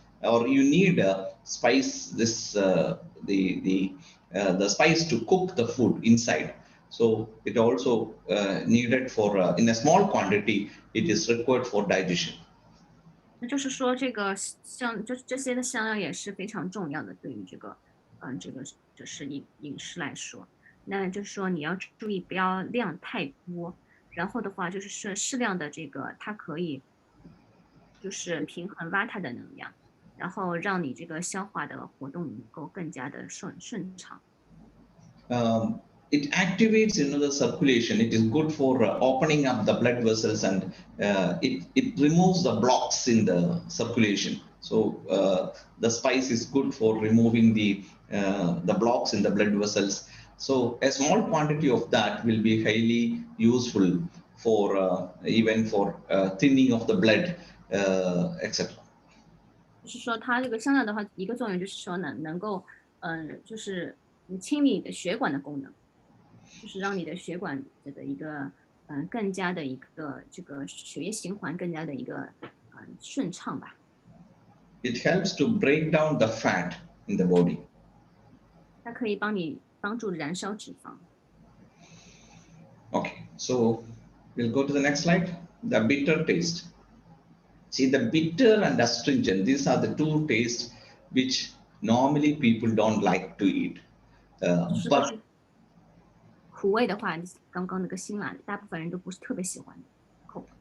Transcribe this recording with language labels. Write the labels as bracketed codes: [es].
[en] Or you need spice this the spice to cook the food inside. So it also needed for in a small quantity. It is required for digestion. [zh] 那就是说这个这些的香料也是非常重要的，对于这个这个就是饮食来说，那就是说你要注意不要量太多，然后的话就是适量的这个，它可以就是平衡 Vata 的能量，然后让你这个消化的活动能够更加的顺畅。 [en] It activates the circulation. It is good for opening up the blood vessels, and it removes the blocks in the circulation. So the spice is good for removing the blocks in the blood vessels. So a small quantity of that will be highly useful for even for thinning of the blood, etc. [zh] 就是说它这个香料的话，一个作用就是说能够就是清理你的血管的功能，就是让你的血管的一个更加的一个这个血液循环更加的一个顺畅吧。 [en] It helps to break down the fat in the body. [zh] 它可以帮助燃烧脂肪。 [en] Okay, so we'll go to the next slide. The bitter taste. See, the bitter and astringent, these are the two tastes which normally people don't like to eat. [zh] 就是都 [en] But [zh] 是苦味的话，刚刚那个辛辣的，大部分人都不是特别喜欢的口味。